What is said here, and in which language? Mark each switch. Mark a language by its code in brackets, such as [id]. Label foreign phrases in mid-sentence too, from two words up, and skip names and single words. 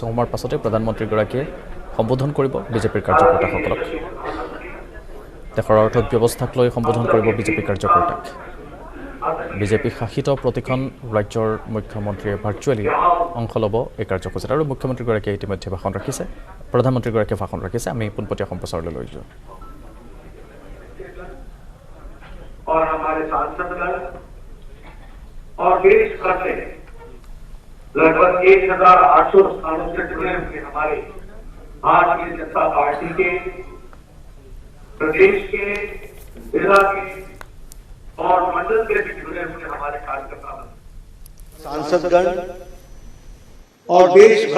[as] সময়ৰ পাছতে প্ৰধানমন্ত্ৰীগৰাকীয়ে সম্বোধন কৰিব বিজেপিৰ কাৰ্যকৰ্তাসকলক দেশৰ অৰ্থব্যৱস্থাক লৈ সম্বোধন কৰিব বিজেপি কাৰ্যকৰ্তাক বিজেপি শাসিত প্ৰতিখন ৰাজ্যৰ মুখ্যমন্ত্ৰীয়ে ভাৰ্চুৱেলি অংশ ল'ব এই কাৰ্যসূচীত আৰু মুখ্যমন্ত্ৰীগৰাকীয়ে ইতিমধ্যে ভাষণ ৰাখিছে প্ৰধানমন্ত্ৰীগৰাকীয়ে ভাষণ ৰাখিছে আমি পোনপটীয়া সম্প্ৰচাৰলৈ লৈ যাওঁ [hi] और हमारे सांसदगण और देश भर से लगभग 1800 स्थानों से जुड़े हुए हमारे भारतीय जनता पार्टी के प्रदेश के जिला के और मंडल से भी जुड़े हुए हमारे कार्यकर्ता सांसदगण और देश भर